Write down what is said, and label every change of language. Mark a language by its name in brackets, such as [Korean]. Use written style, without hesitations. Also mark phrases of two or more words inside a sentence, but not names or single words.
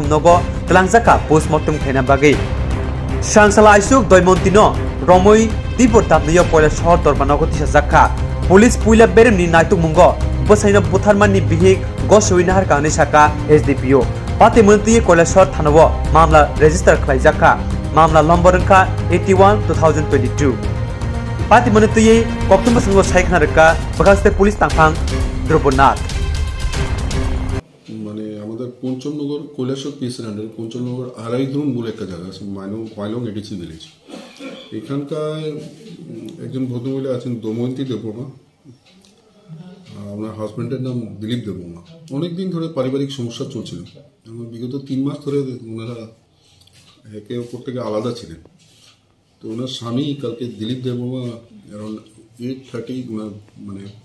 [Kok Borok] nogo tlangjaka postmortem khaina bagi sansala aisuk doimontino romoi tipor tapniyo koila shor torbanogo tisajaka police puila beremni naituk mungo Bwsaino Bwtharmani Bihik gosoinahar kane saka SDPO pati mantiye koila shor thanawo mamla register khlaijaka mamla lomborangka 81/2022 Pati manutye koktumba sango saikna reka bakakste police tangphang Drobonat [Bangla] মানে আমাদের পঞ্চমনগর কৈলাসর পিএসের আন্ডারে পঞ্চমনগর আড়াইধরুন বলে একটা জায়গা আছে মাইলং এডিসি ভিলেজ এখানকার একজন ভদ্রমহিলা আছেন দময়ন্তী দেববর্মা ওনার হাজব্যান্ডের নাম দিলীপ দেববর্মা অনেকদিন ধরে পারিবারিক সমস্যা চলছিল বিগত 3 মাস ধরে ওনারা একে অপর থেকে আলাদা ছিলেন তো ওনার স্বামী কালকে দিলীপ দেববর্মা অ্যারাউন্ড 8:30 ওনার মানে